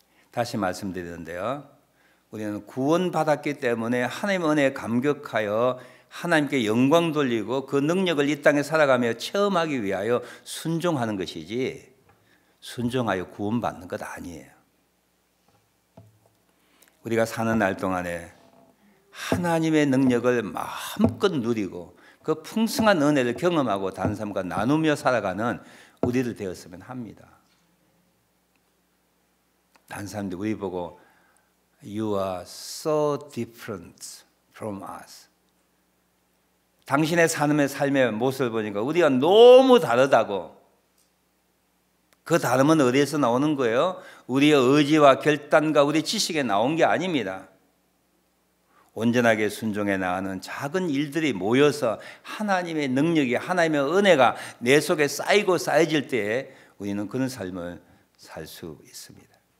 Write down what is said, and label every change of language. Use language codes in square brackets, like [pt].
[ko] 다시 말씀드리는데요. 우리는 구원받았기 때문에 하나님의 은혜에 감격하여 하나님께 영광 돌리고 그 능력을 이 땅에 살아가며 체험하기 위하여 순종하는 것이지 순종하여 구원받는 것 아니에요. 우리가 사는 날 동안에 하나님의 능력을 마음껏 누리고 그 풍성한 은혜를 경험하고 다른 사람과 나누며 살아가는 우리들 되었으면 합니다. 다른 사람들이 우리 보고 [en] You are so different from us. [ko] 당신의 삶의 모습을 보니까 우리가 너무 다르다고. 그 다름은 어디에서 나오는 거예요? 우리의 의지와 결단과 우리 지식에 나온 게 아닙니다. 온전하게 순종해 나가는 작은 일들이 모여서 하나님의 능력이 하나님의 은혜가 내 속에 쌓이고 쌓여질 때에 우리는 그런 삶을 살 수 있습니다.